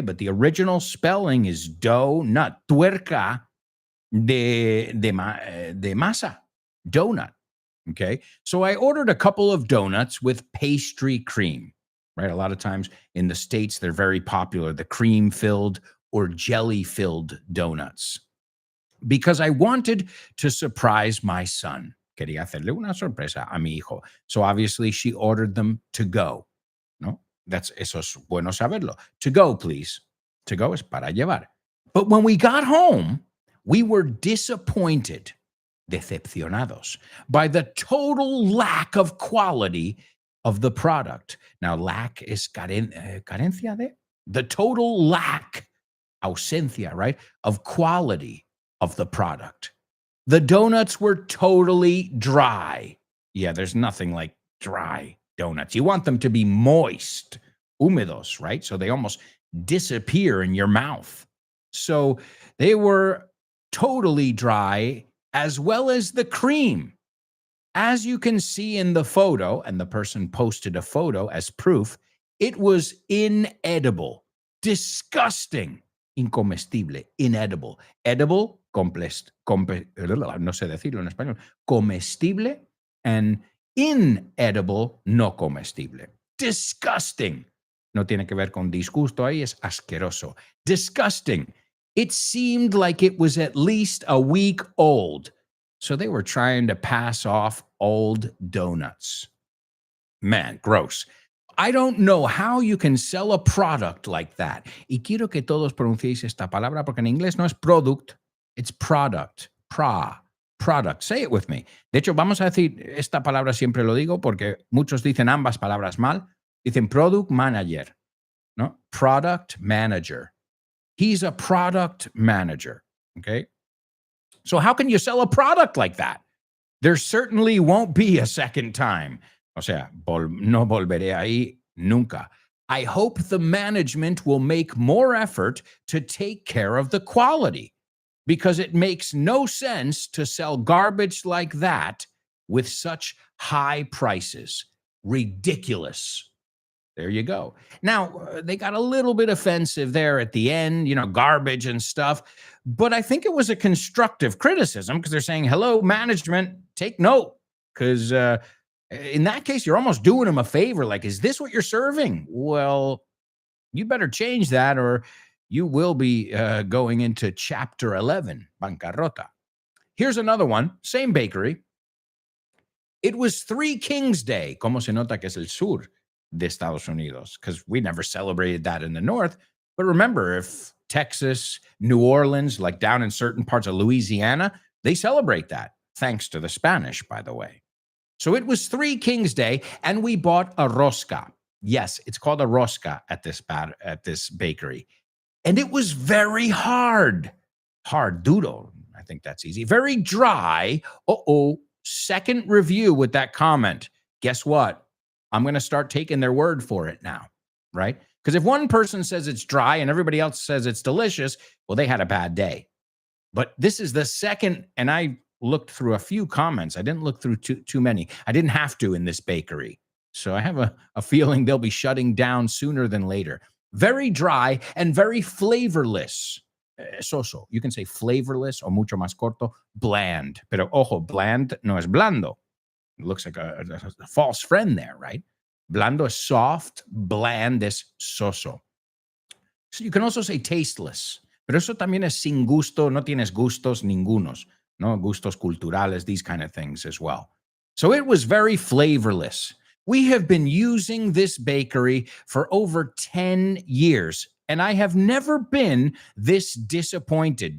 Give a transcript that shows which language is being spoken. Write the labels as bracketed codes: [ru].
[en] But the original spelling is donut, [es] tuerca de masa, [en] donut. Okay, so I ordered a couple of donuts with pastry cream, right? A lot of times in the States, they're very popular, the cream-filled or jelly-filled donuts, because I wanted to surprise my son. [es] Quería hacerle una sorpresa a mi hijo. [en] So obviously she ordered them to go. [es] No, eso es bueno saberlo. [en] To go, please. To go [es] es para llevar. [en] But when we got home, we were disappointed, [es] decepcionados, [en] by the total lack of quality of the product. Now, lack is [es] carencia de? [en] The total lack, ausencia, right, of quality of the product. The donuts were totally dry. Yeah, there's nothing like dry donuts. You want them to be moist, húmedos, right? So they almost disappear in your mouth. So they were totally dry, as well as the cream. As you can see in the photo, and the person posted a photo as proof, it was inedible, disgusting, incomestible, inedible. [es] Edible, no sé decirlo en español, comestible, and inedible, no comestible. Disgusting. No tiene que ver con disgusto ahí, es asqueroso. [en] Disgusting. It seemed like it was at least a week old. So they were trying to pass off old donuts. Man, gross. I don't know how you can sell a product like that. [es] Y quiero que todos pronunciéis esta palabra porque en inglés no es product, [en] it's product. [es] Product. [en] Say it with me. [es] De hecho, vamos a decir esta palabra, siempre lo digo porque muchos dicen ambas palabras mal. Dicen product manager, ¿no? [en] Product manager. He's a product manager, okay? So how can you sell a product like that? There certainly won't be a second time. [es] O sea, no volveré ahí nunca. [en] I hope the management will make more effort to take care of the quality, because it makes no sense to sell garbage like that with such high prices. Ridiculous. There you go. Now, they got a little bit offensive there at the end, garbage and stuff. But I think it was a constructive criticism because they're saying, hello, management, take note. Because in that case, you're almost doing them a favor. Like, is this what you're serving? Well, you better change that or you will be going into Chapter 11, bancarrota. Here's another one, same bakery. It was Three Kings Day. [es] ¿Cómo se nota que es el sur de Estados Unidos? [en] Because we never celebrated that in the north. But remember, if Texas, New Orleans, like down in certain parts of Louisiana, they celebrate that, thanks to the Spanish, by the way. So it was Three Kings Day, and we bought a rosca. Yes, it's called a rosca at this bakery. And it was very hard. Hard duro. I think that's easy. Very dry. Second review with that comment. Guess what? I'm going to start taking their word for it now, right? Because if one person says it's dry and everybody else says it's delicious, well, they had a bad day. But this is the second, and I looked through a few comments. I didn't look through too many. I didn't have to in this bakery. So I have a feeling they'll be shutting down sooner than later. Very dry and very flavorless. [es] Soso. [en] You can say flavorless or [es] mucho más corto, bland. Pero ojo, bland no es blando. [en] It looks like a false friend there, right? Blando is soft, [es] bland es soso. [en] So you can also say tasteless. [es] Pero eso también es sin gusto, no tienes gustos ningunos, no gustos culturales, [en] these kind of things as well. So it was very flavorless. We have been using this bakery for over 10 years, and I have never been this disappointed.